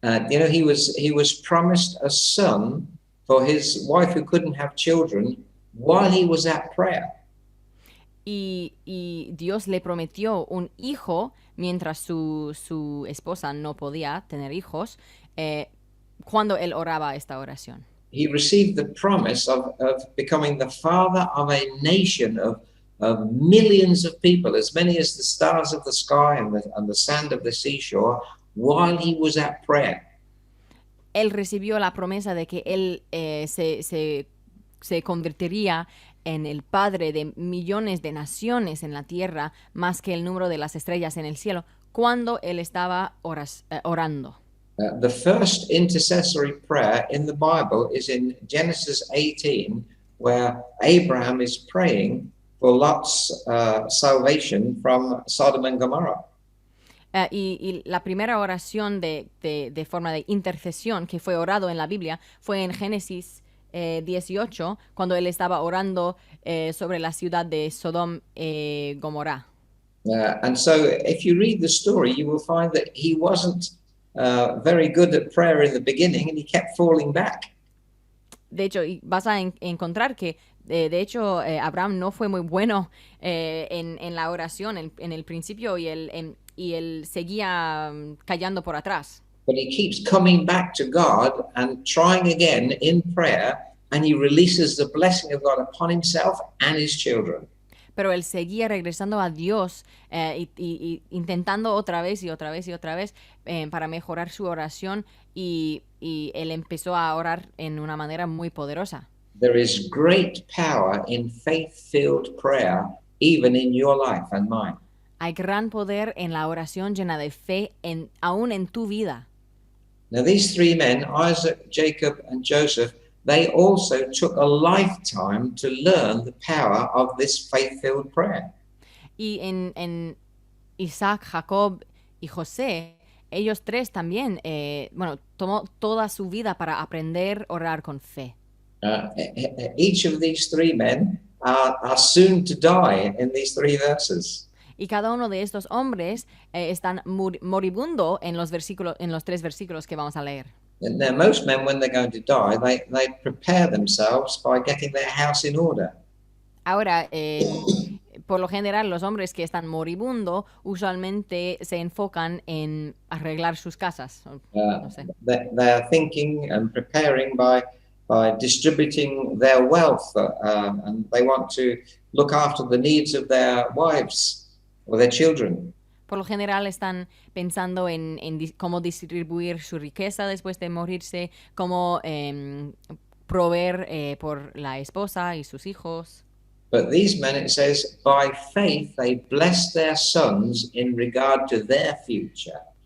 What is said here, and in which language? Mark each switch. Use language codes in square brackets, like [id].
[en] You know, he was promised a son for his wife who couldn't have children while he was at prayer. [es] Y Dios le prometió un hijo mientras su esposa no podía tener hijos cuando él oraba esta oración. [en] He received the promise of becoming the father of a nation of millions of people, as many as the stars of the sky and the sand of the seashore, while he was at prayer. [es] Él recibió la promesa de que él se convertiría en el padre de millones de naciones en la tierra, más que el número de las estrellas en el cielo, cuando él estaba orando. [en] The first intercessory prayer in the Bible is in Genesis 18, where Abraham is praying for Lot's salvation from Sodom and Gomorrah. [es] Y la primera oración de forma de intercesión que fue orado en la Biblia fue en Génesis 18, cuando él estaba orando sobre la ciudad de Sodom y Gomorra. [en] And so if you read the story, you will find that he wasn't very good at prayer in the beginning and he kept falling back. [es] De hecho, vas a encontrar que, de hecho, Abraham no fue muy bueno en la oración en el principio y él seguía cayendo por atrás. [en] But he keeps coming back to God and trying again in prayer, and he releases the blessing of God upon himself and his children. [es] Pero él seguía regresando a Dios y intentando otra vez y otra vez y otra vez para mejorar su oración y él empezó a orar en una manera muy poderosa. [en] There is great power in faith-filled prayer, even in your life and mine. [es] Hay gran poder en la oración llena de fe, aún en tu vida. [en] Now, these three men, Isaac, Jacob, and Joseph, they also took a lifetime to learn the power of this faith-filled prayer. [es] Y en Isaac, Jacob y José, ellos tres también, tomó toda su vida para aprender a orar con fe. [en] Each of these three men are soon to die in these three verses. [es] Y cada uno de estos hombres están moribundo en los tres versículos que vamos a leer. [en] Now, most men, when they're going to die, they prepare themselves by getting their house in order. [es] Ahora, por lo general, los hombres que están moribundo usualmente se enfocan en arreglar sus casas. No sé. [en] They are thinking and preparing by distributing their wealth, and they want to look after the needs of their wives or their children. [es] Por lo general están pensando en cómo distribuir su riqueza después de morirse, cómo proveer por la esposa y sus hijos. [en] But these men, it says, by faith they blessed their sons in regard to their future.